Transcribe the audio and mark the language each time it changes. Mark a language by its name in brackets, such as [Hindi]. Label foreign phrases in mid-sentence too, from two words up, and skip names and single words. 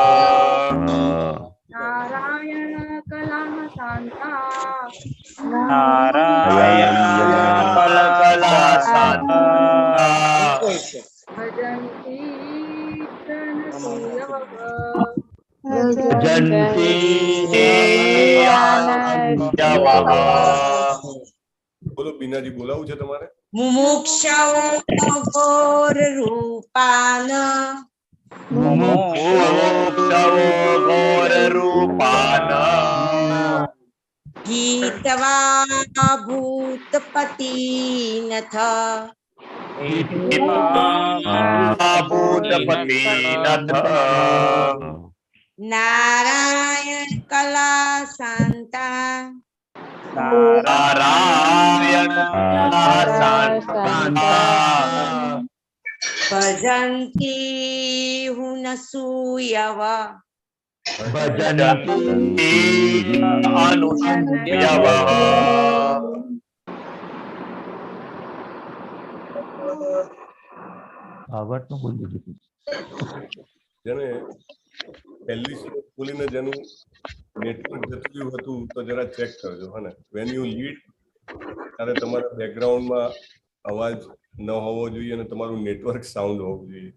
[Sanskrit] नारायण कला शांता नारायण कला शांता भजन्ति अनसूयवः भजन्ति [Gujarati] બોલો બીનાજી બોલાવું છે તમારે? [Sanskrit] મુમુક્ષવો ઘોર રૂપાન मुमुक्षवो घोररूपान् हित्वा भूतपतिनथ भूतपतिनथ नारायण कला शांता नारायण शांता भजन्ति हुनसूयवः भजन्ति अनुसूयवः [Gujarati] જેને પહેલી સ્લોક ખોલીને જેનું નેટવર્ક જતું હતું તો જરા ચેક કરજો. હા ને, [English] when you lead [Gujarati] ત્યારે તમારા બેકગ્રાઉન્ડમાં અવાજ ન હોવો જોઈએ અને તમારું નેટવર્ક સાઉન્ડ હોવું જોઈએ.